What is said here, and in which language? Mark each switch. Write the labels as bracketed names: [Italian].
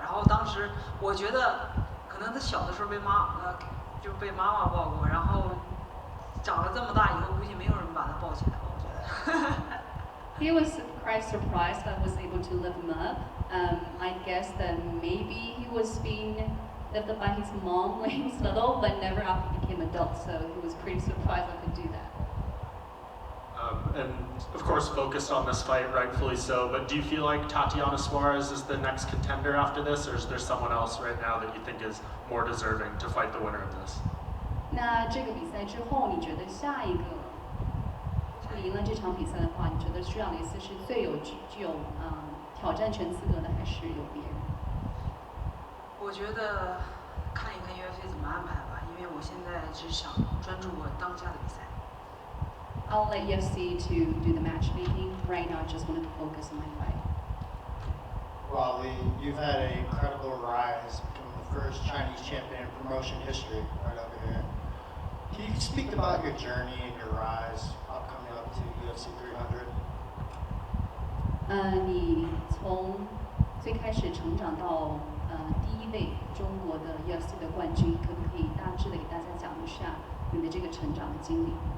[Chinese] 然后当时我觉得可能他小的时候被妈妈抱过，然后长了这么大以后，估计没有人把他抱起来了，我觉得。 [English] He was quite surprised I was able to lift him up. I guess that maybe he was being lifted by his mom when he was little, but never after he became adult. So he was pretty surprised I could do that. And of course, focused on this fight, rightfully so. But do you feel like Tatiana Suarez is the next contender after this, or is there someone else right now that you think is more deserving to fight the winner of this? [Chinese] 那这个比赛之后，你觉得下一个赢了这场比赛的话，你觉得施亚雷斯是最具有挑战权资格的，还是有别人？我觉得看一看 UFC 怎么安排吧，因为我现在只想专注我当下的比赛。 [English] I'll let UFC to do the matchmaking. Right now, I just wanted to focus on my fight. Weili, you've had an incredible rise, becoming the first Chinese champion in promotion history right over here. Can you speak about your journey and your rise coming up to UFC 300? [Chinese] 你从最开始成长到第1位中国的 UFC 的冠军，可不可以大致的给大家讲一下你的这个成长的经历？